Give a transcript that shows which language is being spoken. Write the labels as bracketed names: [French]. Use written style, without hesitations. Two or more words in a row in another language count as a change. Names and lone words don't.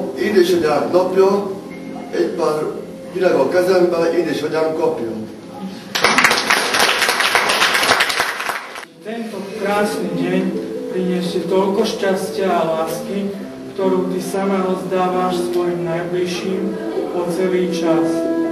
[Hungarian] Édesanyám napja, egy pár virág a kezemben, édesanyám kapja. [Slovak] Tento krásny deň priniesie toľko šťastia a lásky, ktorú ty sama rozdávaš svojim najbližším po celý čas.